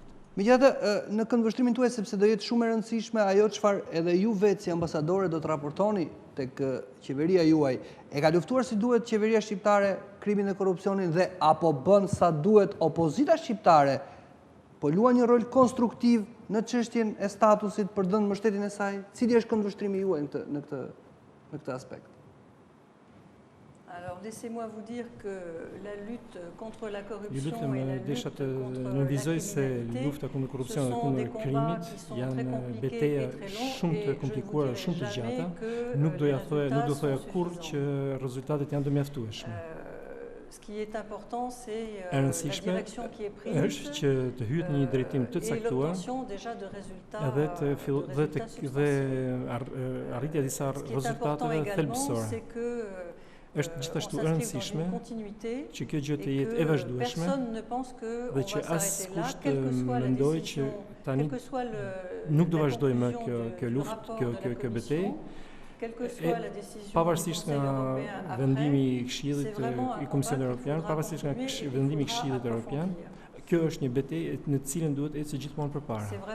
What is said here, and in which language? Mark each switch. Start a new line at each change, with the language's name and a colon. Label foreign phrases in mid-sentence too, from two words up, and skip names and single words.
Albanian: Megjithatë, në këndvështrimin tuaj, sepse do jetë shumë e rëndësishme ajo çfarë edhe ju vetë si ambasadore do të raportoni tek qeveria juaj, e ka luftuar si duhet qeveria shqiptare krimin dhe korrupsionin dhe apo bën sa duhet opozita shqiptare, po luan një rol konstruktiv në çështjen e statusit për dhënë mbështetjen e saj? Cili është këndvështrimi juaj në këtë aspekt?
French: Alors, laissez-moi vous dire que la lutte contre la
Albanian: Ju
French: corruption
Albanian: lutem
French: et la
Albanian: desha
French: lutte
Albanian: të
French: contre
Albanian: nënvizoj se
French: la
Albanian: lufta kundër
French: ce
Albanian: korrupsionit dhe
French: sont
Albanian: kundër
French: des combats
Albanian: krimit
French: qui sont
Albanian: janë
French: très compliqués
Albanian: betejë
French: et très longs,
Albanian: shumë
French: et
Albanian: të
French: je
Albanian: komplikuara,
French: vous
Albanian: shumë të
French: dirai
Albanian: gjata.
French: jamais que
Albanian: Nuk doja
French: les
Albanian: thoja
French: résultats sont
Albanian: kurrë që
French: suffisants.
Albanian: rezultatet janë të mjaftueshme.
French: Ce qui est important, c'est
Albanian: E
French: la
Albanian: rëndësishme
French: direction qui est prise
Albanian: është që të hyet në një drejtim të
French: et
Albanian: caktuar
French: l'obtention déjà de résultats,
Albanian: dhe arritja disa
French: Ce qui est important
Albanian: rezultateve
French: également,
Albanian: thelbësore.
French: c'est que
Albanian: Është gjithashtu e rëndësishme që kjo gjë të jetë e vazhdueshme dhe që askush të mendojë që tani nuk do vazhdoj më kjo luftë, kjo betejë, pavarësisht nga vendimi i Këshillit i Komisionit Evropian, pavarësisht nga vendimi i Këshillit Evropian, kjo është një betejë në të cilën duhet ecë gjithmonë përpara.